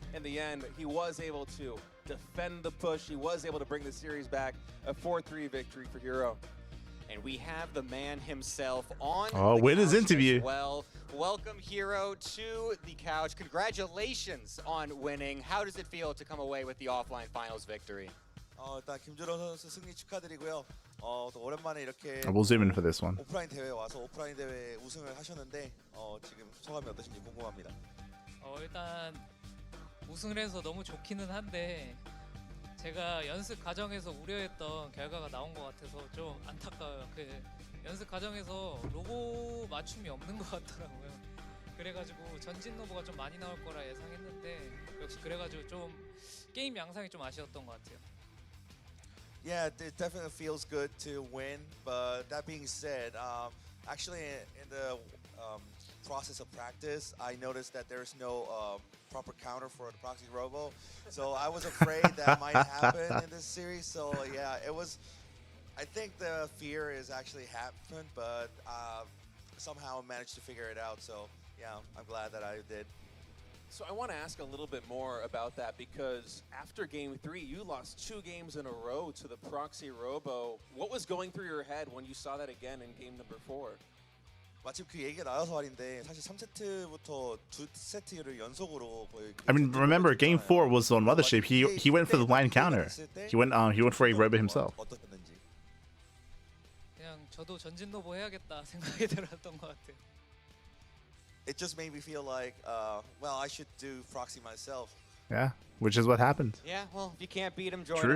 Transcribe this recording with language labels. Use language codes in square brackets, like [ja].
[en] In the end, he was able to defend the push. He was able to bring the series back, a 4-3 victory for herO. And we have the man himself on win his interview. Well, welcome herO to the couch. Congratulations on winning. How does it feel to come away with the offline finals victory? [ko] 일단 김준호 선수 승리 축하드리고요. 또 오랜만에 이렇게 [en] We'll zoom in for this one. [ko] 오프라인 대회 와서 오프라인 대회 우승을 하셨는데 지금 소감이 어떠신지 궁금합니다. 일단 우승을 해서 너무 좋기는 한데 제가 연습 과정에서 우려했던 결과가 나온 것 같아서 좀 안타까워요. 그 연습 과정에서 로고 맞춤이 없는 것 같더라고요. 그래가지고 전진 로보가 좀 많이 나올 거라 예상했는데 역시 그래가지고 좀 게임 양상이 좀 아쉬웠던 것 같아요. [en] Yeah, it definitely feels good to win, but that being said, actually in the process of practice, I noticed that there's no proper counter for the proxy robo, so I was afraid that might happen in this series. So yeah, it was. I think the fear is actually happened, but somehow I managed to figure it out. So yeah, I'm glad that I did. So I want to ask a little bit more about that because after game 3, you lost 2 games in a row to the proxy robo. What was going through your head when you saw that again in game number 4? [ko] 마침 그 얘기가 나와서 말인데 사실 3세트부터 2세트를 연속으로 거의. [en] I mean, remember, game 4 was on Mothership. He went for the blind counter. He went for a robo himself. [ko] 어떠셨는지. 그냥 저도 전진 로보 해야겠다 생각이 들었던 것 같아요. [en] It just made me feel like, well, I should do proxy myself. Yeah, which is what happened. Yeah, well, if you can't beat them, join